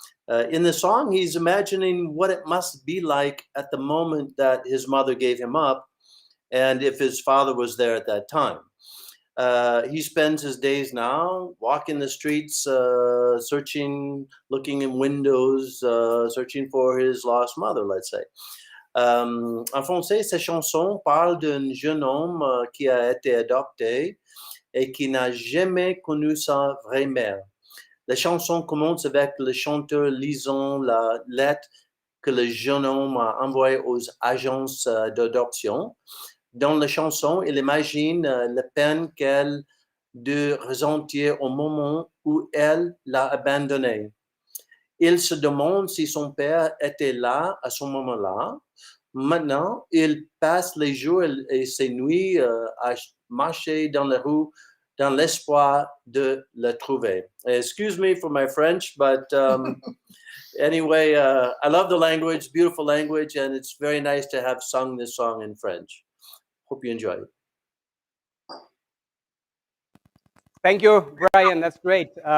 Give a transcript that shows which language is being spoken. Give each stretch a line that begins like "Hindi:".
English: In the song, he's imagining what it must be like at the moment that his mother gave him up and if his father was there at that time. He spends his days now walking the streets, searching, looking in windows, searching for his lost mother, let's say.
French: En français, cette chanson parle d'un jeune homme qui a été adopté et qui n'a jamais connu sa vraie mère. La chanson commence avec le chanteur lisant la lettre que le jeune homme a envoyée aux agences d'adoption. Dans la chanson, il imagine la peine qu'elle de ressentir au moment où elle l'a abandonné. Il se demande si son père était là à ce moment-là. Maintenant, il passe les jours et ses nuits à marcher dans la rue dans l'espoir de le trouver.
English: Excuse me for my French, but anyway, I love the language, beautiful language, and it's very nice to have sung this song in French. Hope you enjoy it. Thank you, Brian. That's great.